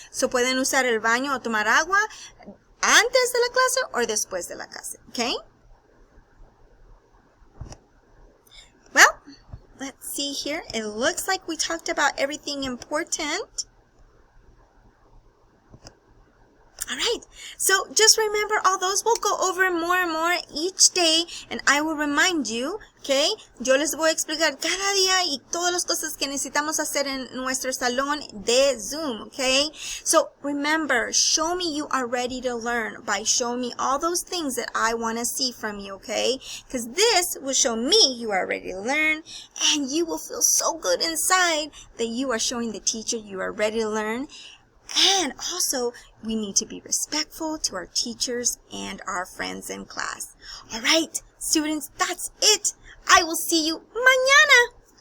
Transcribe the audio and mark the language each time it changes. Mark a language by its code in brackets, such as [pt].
[es] So pueden usar el baño o tomar agua antes de la clase o después de la clase, okay? [en] Well, let's see here. It looks like we talked about everything important. All right, so just remember all those. We'll go over more and more each day, and I will remind you, okay? [es] Yo les voy a explicar cada día y todas las cosas que necesitamos hacer en nuestro salón de Zoom, okay? [en] So remember, show me you are ready to learn by showing me all those things that I want to see from you, okay? Because this will show me you are ready to learn, and you will feel so good inside that you are showing the teacher you are ready to learn. And also, we need to be respectful to our teachers and our friends in class. All right, students, that's it. I will see you mañana.